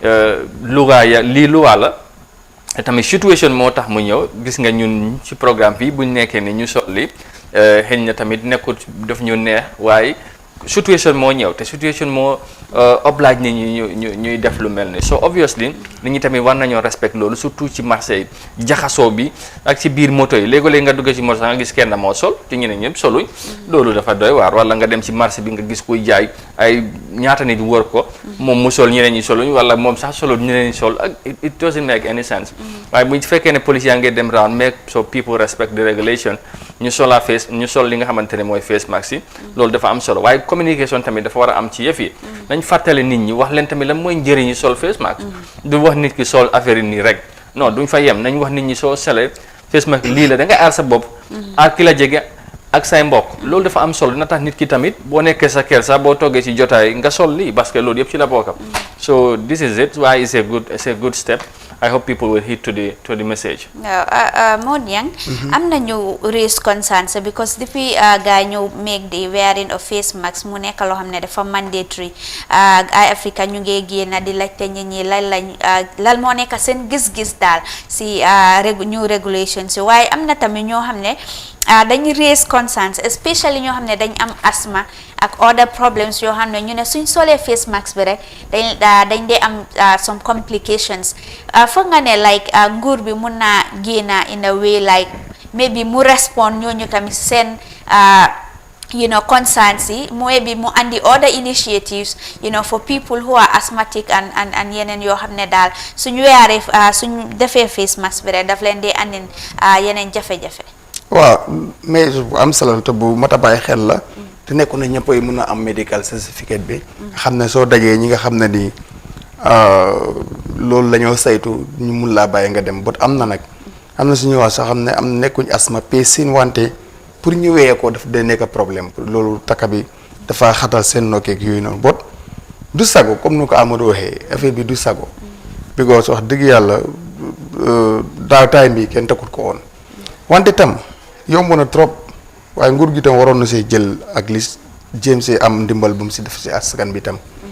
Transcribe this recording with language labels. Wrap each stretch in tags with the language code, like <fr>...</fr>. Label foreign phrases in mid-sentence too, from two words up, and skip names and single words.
<wo>lii luwaa la tamit situation moo tax mu ñëw gis nga ñun ci programme bi buñ nekkee ni ñu solli xëy na tamit nekkut daf ñu neex waaye situation moo ñëw te situation moo oblige nit ñi ñuy def lu mel ni</wo> <en>so obviously</en> <wo>nit ñi tamit war nañoo respect loolu surtout ci marché yi jaxasoo bi ak ci biir moto yi léegi-léegi nga dugg ci moto nga gis kenn moo sol te ñeneen ñëpp soluñ loolu dafa doy waar wala nga dem ci marché bi nga gis kuy jaay ay ñaata nit wër ko moom mu sol ñeneen ñi soluñ wala moom sax solo ñeneen ñi sol ak</wo> <en>it doesn't make any sense</en> <wo>waaye bu fekkee ne police yaa ngi dem</wo> <en>round make so people respect the regulation</en> <wo>ñu sol li nga xamante ne mooy</wo> <en>face mask</en> <wo>yi loolu dafa am solo waaye communication tamit dafa war a am ci yëf yi nañ fàttale nit ñi wax leen tamit lan mooy njëriñu sol</wo> <en>face mask</en> <wo>du wax nit ki sol affaire yi nii rek non duñ fa yem nañ wax nit ñi soo solee</wo> <en>face mask</en> <wo>lii la da nga aar sa bopp aar ki la jege ak say mbokk loolu dafa am solo dina tax nit ki tamit boo nekkee sa kër sax boo toggee ci jotaay nga sol lii</wo> <fr>parce que</fr> <wo>loolu yëpp ci la bokkam</wo> <en>so this is it why it's a good step I hope people will heed to the message.</en> <wo>Mod Yang, am na ñu</wo> <en>raise concerns</en> <wo>because depuis gaa ñu</wo> <en>make the wearing of face mask</en> <wo>mu nekk loo xam ne dafa mandatory ay Africa ñu ngi génn di laajte nit ñi lan moo nekk seen gis-gis daal si</wo> <en>new regulations</en> <wo>waaye am na tamit ñoo xam ne dañu</wo> <en>raise concerns especially</en> <wo>ñoo xam ne dañ am asthma ak</wo> <en>other problems</en> <wo>yoo xam ne ñu ne suñ solee face mask bi rek dañ dee am</wo> <en>some complications</en> <wo>foog nga ne like nguur bi mun naa génna</wo> <en>in a way like maybe</en> <wo>mu respond ñooñu tamit seen concerns yi maybe mu andi</wo> <en>other initiatives for people who are asthmatic</en> <wo>and yeneen yoo xam ne daal suñu weeree suñu defee</wo> <en>face mask</en> <wo>bi rek daf leen dee andin yeneen jafe-jafe. waaw mais bu am solo te bu mat a bàyyi xel la te nekku na ñëpp ay mën a am</wo> <en>medical certificate</en> <wo>bi xam ne soo dajee ñi nga xam ne ni loolu la ñoo saytu ñu mun laa bàyyi nga dem bot am na suñu wax soo xam ne nekkuñ asma pacine wante pour ñu weyee ko daf dee nekk problème loolu takka bi dafa xatal seen nokkeeg yooyu noonu bot du sago comme ni ko Amadou waxee affaire bi du sago because wax dëgg yàlla daaw time bi kenn takkut ko woon wante tam yomb na trop waaye nguur gi tam waroon na see jël ak li jéem see am ndimbal bu mu si def si askan bi tam</wo>